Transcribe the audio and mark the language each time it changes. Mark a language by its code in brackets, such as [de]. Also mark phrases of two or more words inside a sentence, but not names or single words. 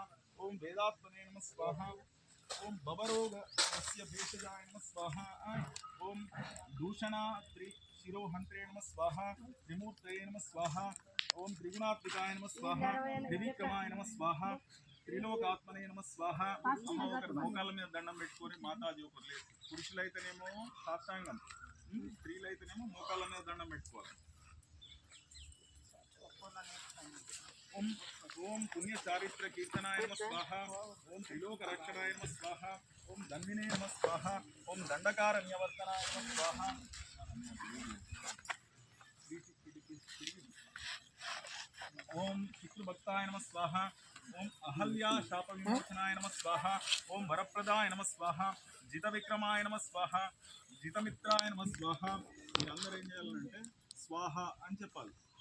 [sa] ओम वेदात्मने नमः स्वाहा ओम बबरोगस्य भेषजाय नमः स्वाहा ओम दूषणा शिरोहंत्रे नमः स्वाहा त्रिमूर्तये नमः स्वाहा ओम त्रिगुणात्मिकाय नमः स्वाहा त्रिविक्रमाय नमः स्वाहा त्रिलोकात्मने नमः स्वाहा [te] అమ్మా మోకాల మీద దండం పెట్టుకొని మాతాజీ ఒకరు లేదు పురుషులైతేనేమో సాష్టాంగం స్త్రీలైతేనేమో మోకాళ్ళ మీద దండం పెట్టుకోవాలి [sa] ओम ओम पुण्य चारित्र कीर्तनाय नमः स्वाहा ओम त्रिलोक रक्षणाय नमः स्वाहा ओम धन्विने नमः स्वाहा ओम दंडकारण्यवर्तनाय नमः स्वाहा ओम पितृभक्ताय नमः स्वाहा ओम अहल्या शाप विमोचनाय नमः स्वाहा ओम वरप्रदाय नमः स्वाहा जित विक्रमाय नमः स्वाहा जितमित्राय नमः स्वाहा [te] మీరందరూ ఏం చేయాలంటే స్వాహ అని చెప్పాలి